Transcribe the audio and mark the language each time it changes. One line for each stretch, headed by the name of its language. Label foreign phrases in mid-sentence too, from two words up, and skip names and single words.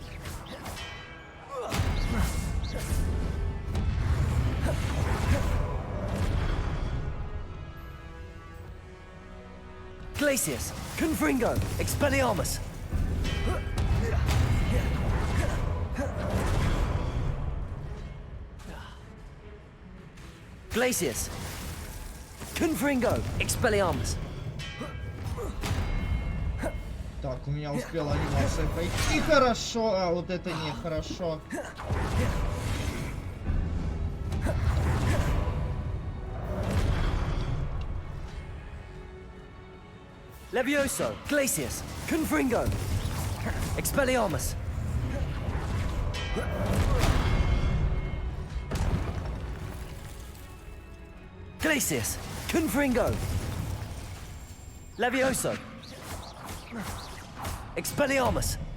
Russian: Glacius, Confringo, Expelliarmus. Glacius, Confringo, Expelliarmus. Так, у меня успела анимация пойти. Хорошо, а вот это нехорошо. Levioso, Glacius, Confringo, Expelliarmus. Glacius, Confringo, Levioso, Expelliarmus.